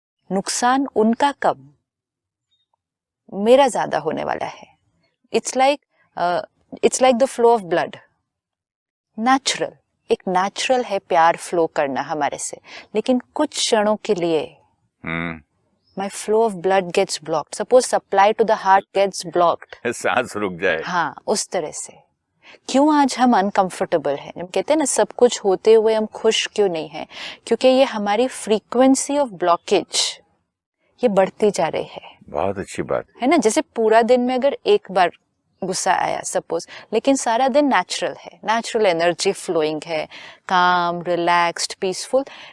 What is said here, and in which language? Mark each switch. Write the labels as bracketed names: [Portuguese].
[Hindi] नुकसान उनका कब, मेरा ज्यादा होने वाला है। [English] it's like the flow of blood, natural, [Hindi] एक नेचुरल है प्यार फ्लो करना हमारे से, लेकिन कुछ क्षणों के लिए [English] my flow of blood gets blocked. Suppose supply to the heart gets blocked. [Hindi] सांस रुक जाए। हाँ, उस तरह से। क्यों आज हम अनकंफर्टेबल हैं? हम कहते हैं ना सब कुछ होते हुए हम खुश क्यों नहीं हैं? क्योंकि ये हमारी फ्रीक्वेंसी ऑफ ब्लॉकेज ये बढ़ती जा रही है। बहुत अच्छी बात है ना, जैसे पूरा दिन में अगर एक बार गुस्सा आया सपोज, लेकिन सारा दिन नेचुरल है, नेचुरल एनर्जी फ्लोइंग है, काम, रिलैक्स्ड, पीसफुल।